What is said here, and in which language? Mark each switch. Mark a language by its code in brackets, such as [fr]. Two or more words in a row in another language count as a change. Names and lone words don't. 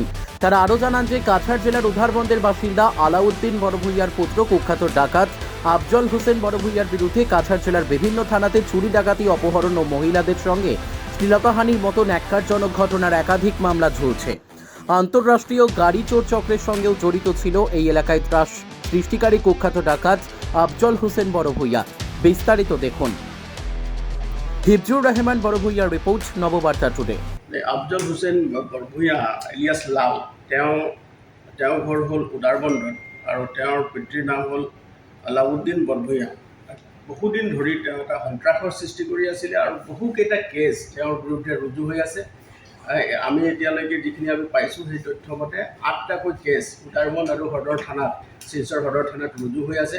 [bn] তারা আরও জানান যে কাছাড় জেলার উধারবন্দের বাসিন্দা আলাউদ্দিন বড়ভূইয়ার পুত্র কুখ্যাত ডাকাত আফজল হোসেন বড়ভূইয়ার বিরুদ্ধে কাছাড় জেলার বিভিন্ন থানাতে চুরি ডাকাতি অপহরণ ও মহিলাদের সঙ্গে শ্লীলতাহানির মতো ন্যাক্কারজনক ঘটনার একাধিক মামলা ঝুলছে। আন্তঃরাষ্ট্রীয় গাড়ি চোর চক্রের সঙ্গেও জড়িত ছিল এই এলাকায় ত্রাস সৃষ্টিকারী কুখ্যাত ডাকাত আফজল হোসেন বড়ভূইয়া। বিস্তারিত দেখুন হিফজুর রহমান বড়ভূইয়ার রিপোর্ট, নববার্তা টুডে। [as] আফজল হোসেন বৰভূঞা ইলিয়াছ লাল তেওঁৰ ঘৰ হ'ল উদাৰবন্দত আৰু তেওঁৰ পিতৃৰ নাম হ'ল আলাউদ্দিন বৰভূঞা। বহুদিন ধৰি তেওঁ এটা সন্ত্ৰাসৰ সৃষ্টি কৰি আছিলে আৰু বহুকেইটা কেছ তেওঁৰ বিৰুদ্ধে ৰুজু হৈ আছে। আমি এতিয়ালৈকে যিখিনি আমি পাইছোঁ সেই তথ্য মতে 8টাকৈ কেছ উদাৰবন্দ আৰু সদৰ থানাত শিলচৰ সদৰ থানাত ৰুজু হৈ আছে।